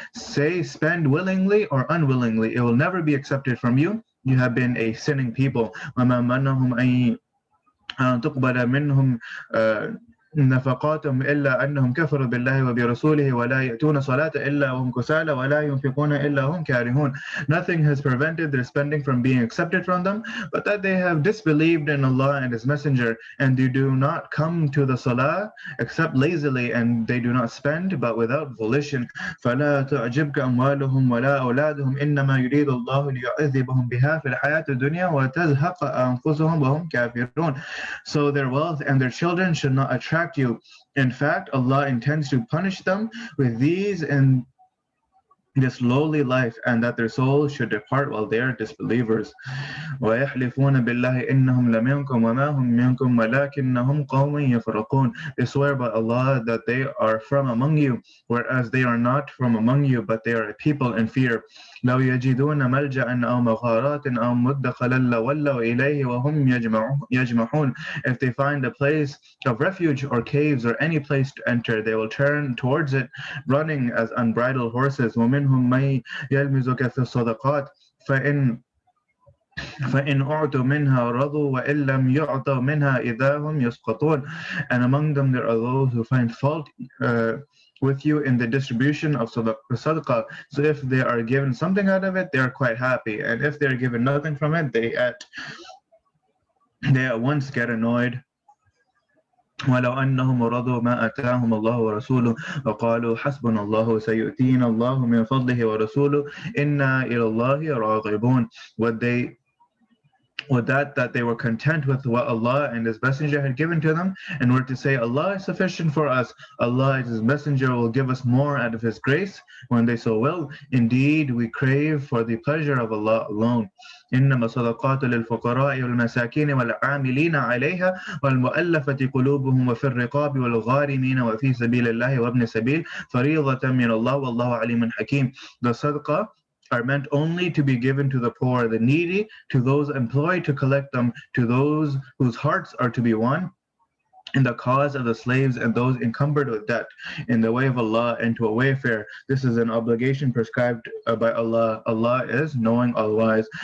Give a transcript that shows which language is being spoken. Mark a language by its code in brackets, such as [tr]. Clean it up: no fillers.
[en] Say, spend willingly or unwillingly, it will never be accepted from you. You have been a sinning people. [ar] وما منهم أن تقبل منهم نفقاتهم إلا أنهم كفروا بالله وبرسوله ولا يأتون صلاة إلا وهم كسالى ولا ينفقون إلا هم كارهون. [en] Nothing has prevented their spending from being accepted from them, but that they have disbelieved in Allah and His Messenger, and they do not come to the salah except lazily, and they do not spend but without volition. [ar] فلا تعجبك أموالهم ولا أولادهم إنما يريد الله ليعذبهم بها في الحياة الدنيا وتزهق أنفسهم وهم كافرون. [en] So their wealth and their children should not attract you. In fact, Allah intends to punish them with these in this lowly life, and that their souls should depart while they are disbelievers. [ar] وَيَحْلِفُونَ بِاللَّهِ إِنَّهُمْ لَمِنْكُمْ وَمَا هُمْ مِنْكُمْ وَلَكِنَّهُمْ قَوْمٌ يَفْرَقُونَ. [en] They swear by Allah that they are from among you, whereas they are not from among you, but they are a people in fear. [ar] لو يجدون ملجأ أو مغارات أو مدخلا لولوا إليه وهم يجمحون. [en] If they find a place of refuge or caves or any place to enter, they will turn towards it, running as unbridled horses. [ar] ومنهم من يلمزك في الصدقات فإن أعطوا منها رضوا وإن لم يعطوا منها إذا هم يسقطون. [en] And among them there are those who find fault with you in the distribution of sadaqah. So if they are given something out of it, they are quite happy, and if they are given nothing from it, they at once get annoyed. [ar] ولو أنهم رضوا ما آتاهم الله ورسوله وقالوا حسبنا الله سيؤتينا الله من فضله ورسوله إنا إلى الله راغبون. [en] That they were content with what Allah and His Messenger had given to them, and were to say, Allah is sufficient for us, Allah and His Messenger will give us more out of His grace when they so will. Indeed, we crave for the pleasure of Allah alone. [ar] إنما الصدقات للفقراء والمساكين والعاملين عليها والمؤلفة قلوبهم وفي الرقاب والغارمين وفي سبيل الله وابن السبيل فريضة من الله والله عليم حكيم. [en] The sadaqah are meant only to be given to the poor, the needy, to those employed to collect them, to those whose hearts are to be won in the cause of the slaves and those encumbered with debt in the way of Allah and to a wayfarer. This is an obligation prescribed by Allah. Allah is knowing, all wise.